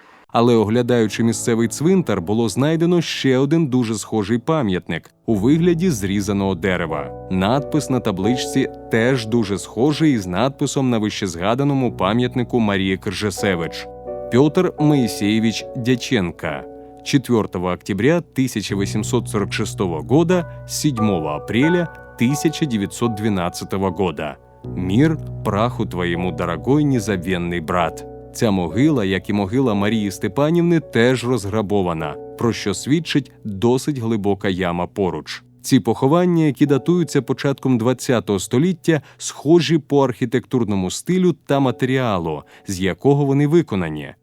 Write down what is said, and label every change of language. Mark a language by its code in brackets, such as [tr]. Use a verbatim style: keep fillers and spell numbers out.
[uk] Але, оглядаючи місцевий цвинтар, було знайдено ще один дуже схожий пам'ятник у вигляді зрізаного дерева. Надпис на табличці теж дуже схожий із надписом на вищезгаданому пам'ятнику Марії Коржисевич. [ru] Петр Моисеевич Дяченко. четвёртого октября тысяча восемьсот сорок шестого года, седьмого апреля тысяча девятьсот двенадцатого года. «Мир праху твоему, дорогой незабвенный брат». [uk] Ця могила, як і могила Марії Степанівни, теж розграбована, про що свідчить досить глибока яма поруч. Ці поховання, які датуються початком ХХ століття, схожі по архітектурному стилю та матеріалу, з якого вони виконані.